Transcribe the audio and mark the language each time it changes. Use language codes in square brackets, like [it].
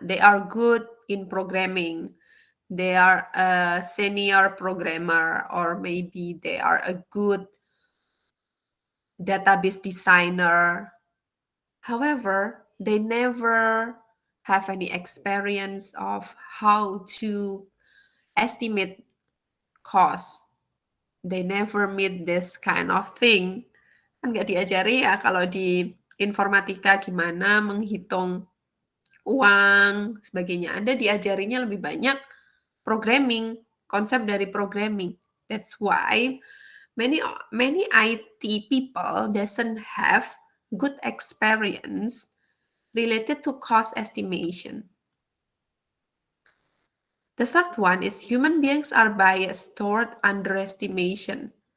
[en] They are good in programming. They are a senior programmer, or maybe they are a good database designer. However, they never have any experience of how to estimate cost. They never meet this kind of thing. [id] Kan nggak diajari ya kalau di informatika gimana menghitung uang, sebagainya. Anda diajarinya lebih banyak programming, konsep dari programming. [en] That's why many IT people doesn't have good experience related to cost estimation. The third one is human beings are biased toward underestimation.